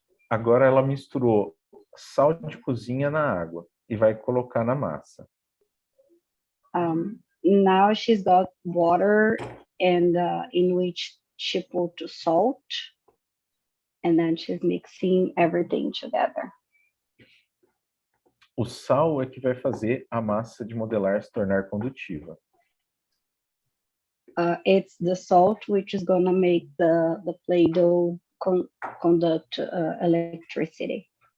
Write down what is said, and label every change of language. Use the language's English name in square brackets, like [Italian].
[Portuguese] Agora ela misturou sal de cozinha na água e vai colocar na massa. [English] Now she's got water and in which she put salt, and then she's mixing everything together. [Portuguese] O sal é que vai fazer a massa de modelar se tornar condutiva. [English] It's the salt which is gonna make the Play-Doh conduct electricity.